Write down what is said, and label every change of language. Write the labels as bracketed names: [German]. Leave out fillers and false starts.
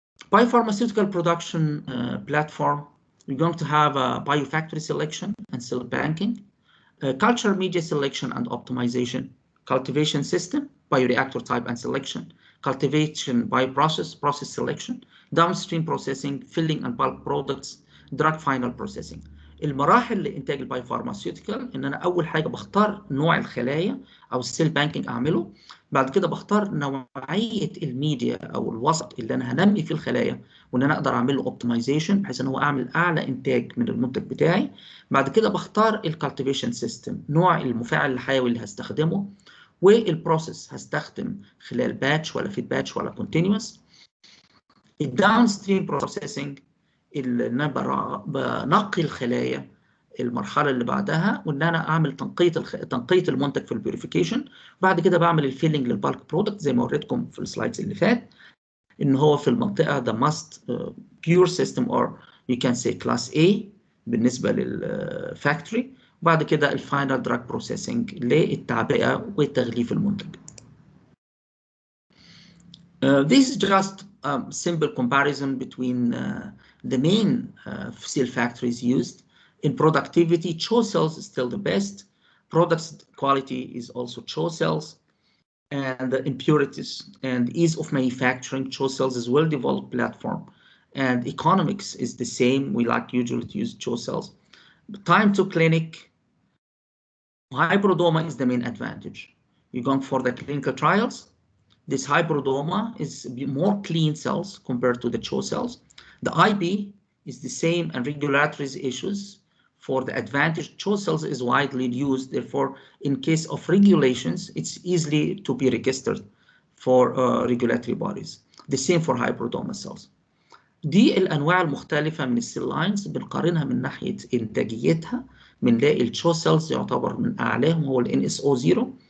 [English] Biopharmaceutical production platform, we're going to have a biofactory selection and cell banking, culture media selection and optimization, cultivation system, bioreactor type and selection, cultivation by process selection, downstream processing, filling and bulk products, drug final processing. [Arabic] المراحل لإنتاج البايوفارماسيوتيكال إن أنا أول حاجة بختار نوع الخلايا أو السيل بانكينج أعمله. بعد كده بختار نوعية الميديا أو الوسط اللي أنا هنمي فيه الخلايا وإن أنا أقدر أعمل له أوبتمايزيشن بحيث إن هو أعمل أعلى إنتاج من المنتج بتاعي. بعد كده بختار الكالتيفيشن سيستم، نوع المفاعل الحيوي اللي هستخدمه، والبروسيس هستخدم خلال باتش ولا فيد باتش ولا كونتينوس. الداون ستريم بروسيسنج اللي انا بنقي الخلايا المرحله اللي بعدها، وان انا اعمل تنقيه المنتج في البيوريفيكيشن. بعد كده بعمل الفيلنج للبالك برودكت زي ما وريتكم في السلايدز اللي فات، ان هو في المنطقه ده [English] must pure system or you can see class A [Arabic] بالنسبه للفاكتوري. وبعد كده الفاينل دراج بروسيسنج للتعبئه وتغليف المنتج. [English] This is just a simple comparison between the main cell factories used. In productivity, CHO cells is still the best. Product quality is also CHO cells. And the impurities and ease of manufacturing, CHO cells is well-developed platform. And economics is the same. We like usually to use CHO cells. Time to clinic, hybridoma is the main advantage. You're going for the clinical trials. This hybridoma is more clean cells compared to the CHO cells. The IB is the same, and regulatory issues for the advantage. CHO cells is widely used, therefore, in case of regulations, it's easily to be registered for regulatory bodies. The same for hybridoma cells. [Arabic] دي الأنواع المختلفة من السيل لاينز، بنقارنها من ناحية إنتاجيتها. بنلاقي الCHO cells يعتبر من أعلاهم هو NSO0.